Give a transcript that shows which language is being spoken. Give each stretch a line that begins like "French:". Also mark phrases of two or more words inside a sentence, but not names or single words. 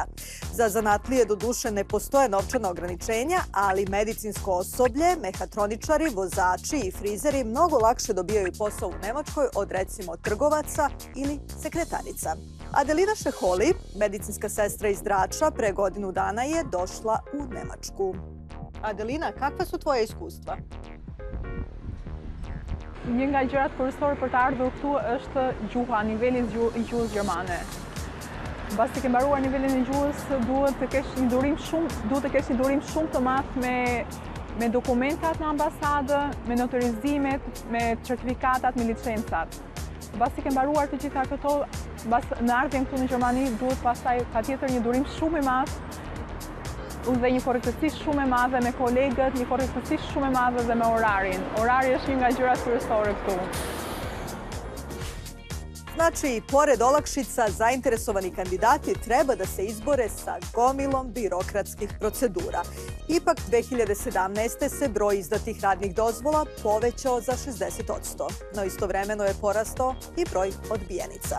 Serbian: Za zanatlije do duše ne postoje novčana ograničenja, ali medicinsko osoblje, mehatroničari, vozači i frizeri mnogo lakše dobijaju posao u Nemačkoj od recimo trgovaca ili sekretarica. Adelina Šeholi, medicinska sestra iz Drača, pre godinu dana je došla u Nemačku. Adelina, kakva su tvoje iskustva?
Albanian: Një nga gjërat kryesore për të ardhur këtu është gjuha, niveli i gjuhës gjermane. Mbasi ke mbaruar nivelin e gjuhës, duhet të kesh një durim shumë të madh me dokumentat në ambasadë, me noterizimet, me certifikatat, me licencat. Mbasi ke mbaruar të gjitha këto, në ardhjen këtu në Gjermani duhet pastaj patjetër një durim shumë i madh dhe një korrektësi shumë e madhe me kolegët, një korrektësi shumë e madhe dhe me orarin. Orari është një nga gjërat kryesore këtu.
Serbian: Znači, pored olakšica, zainteresovani kandidati treba da se izbore sa gomilom birokratskih procedura. Ipak, 2017. se broj izdatih radnih dozvola povećao za 60%, no istovremeno je porastao i broj odbijenica.